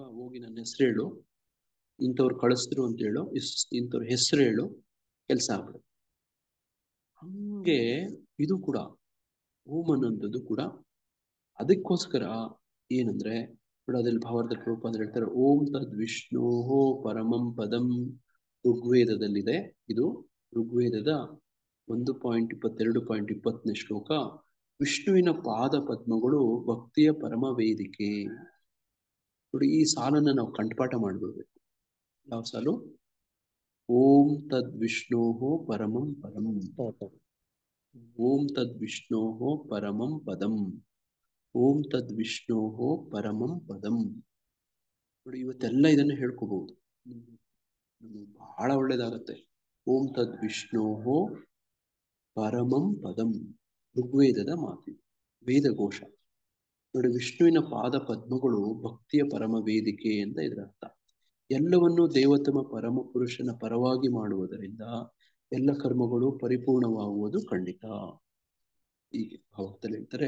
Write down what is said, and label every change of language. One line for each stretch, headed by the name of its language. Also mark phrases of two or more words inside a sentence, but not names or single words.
Kannada: ಹೋಗಿ ನನ್ನ ಹೆಸರು ಹೇಳು, ಇಂಥವ್ರು ಕಳಿಸಿದ್ರು ಅಂತ ಹೇಳು, ಇಂಥವ್ರ ಹೆಸರು ಹೇಳು, ಕೆಲಸ ಆಗ್ಬಿಡುತ್ತೆ. ಹಂಗೆ ಇದು ಕೂಡ ಓಂ ಅನ್ನೋಂಥದ್ದು ಕೂಡ ಅದಕ್ಕೋಸ್ಕರ ಏನಂದ್ರೆ ಅದ್ರಲ್ಲಿ ಭಾವಾರ್ಥ ರೂಪ ಹೇಳ್ತಾರೆ,
Sanskrit: ಓಂ ತದ್ ವಿಷ್ಣೋ ಪರಮಂ ಪದಂ.
Kannada: ಋಗ್ವೇದದಲ್ಲಿದೆ ಇದು. ಋಗ್ವೇದದ 1.22.20 ಶ್ಲೋಕ. ವಿಷ್ಣುವಿನ ಪಾದ ಪದ್ಮಗಳು ಭಕ್ತಿಯ ಪರಮ ವೇದಿಕೆ ನೋಡಿ. ಈ ಸಾಲನ್ನ ನಾವು ಕಂಠಪಾಠ ಮಾಡ್ಬಿಡ್ಬೇಕು. ಯಾವ ಸಾಲು?
Sanskrit: ಓಂ ತದ್ ವಿಷ್ಣೋ ಪರಮಂ ಪದಂ, ಓಂ ತದ್ ವಿಷ್ಣೋ ಪರಮಂ ಪದಂ, ಓಂ ತದ್ ವಿಷ್ಣೋ ಪರಮಂ ಪದಂ
Kannada: ನೋಡಿ. ಇವತ್ತೆಲ್ಲ ಇದನ್ನ ಹೇಳ್ಕೋಬಹುದು, ಬಹಳ ಒಳ್ಳೇದಾಗತ್ತೆ.
Sanskrit: ಓಂ ತದ್ ವಿಷ್ಣೋ ಪರಮಂ ಪದಂ,
Kannada: ಋಗ್ವೇದದ ಮಾತು, ವೇದಘೋಷ ನೋಡಿ. ವಿಷ್ಣುವಿನ ಪಾದ ಪದ್ಮಗಳು ಭಕ್ತಿಯ ಪರಮ ವೇದಿಕೆ ಅಂತ ಇದರ ಅರ್ಥ. ಎಲ್ಲವನ್ನೂ ದೇವತಮ ಪರಮ ಪುರುಷನ ಪರವಾಗಿ ಮಾಡುವುದರಿಂದ ಎಲ್ಲ ಕರ್ಮಗಳು ಪರಿಪೂರ್ಣವಾಗುವುದು ಖಂಡಿತ. ಹೀಗೆ ಭಾವದಲ್ಲಿ ಹೇಳ್ತಾರೆ.